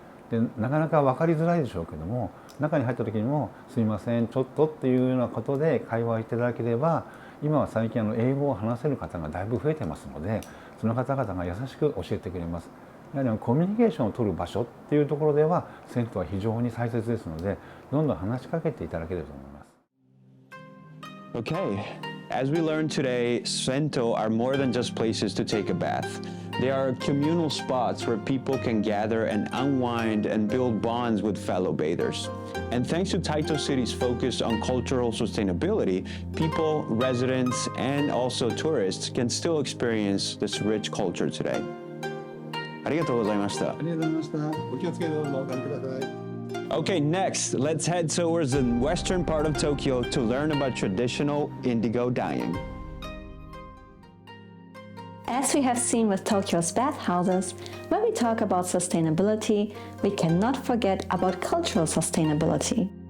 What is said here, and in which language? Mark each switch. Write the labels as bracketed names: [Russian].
[Japanese] でなかなか分かりづらいでしょうけども、中に入った時にも「すいませんちょっと」っていうようなことで会話をしていただければ、今は最近英語を話せる方がだいぶ増えてますので、その方々が優しく教えてくれます。やはりコミュニケーションを取る場所っていうところでは銭湯は非常に大切ですので、どんどん話しかけていただければと思います。 [English] Okay, as we learned today, sento are more than just places to take a bath. They are communal spots where people can gather and unwind and build bonds with fellow bathers. And thanks to Taito City's focus on cultural sustainability, people, residents, and also tourists can still experience this rich culture today. [Japanese] ありがとうございました。ありがとうございました。お気をつけてどうぞお帰りください。 [English] Okay, next, let's head towards the western part of Tokyo to learn about traditional indigo dyeing. As we have seen with Tokyo's bathhouses, when we talk about sustainability, we cannot forget about cultural sustainability.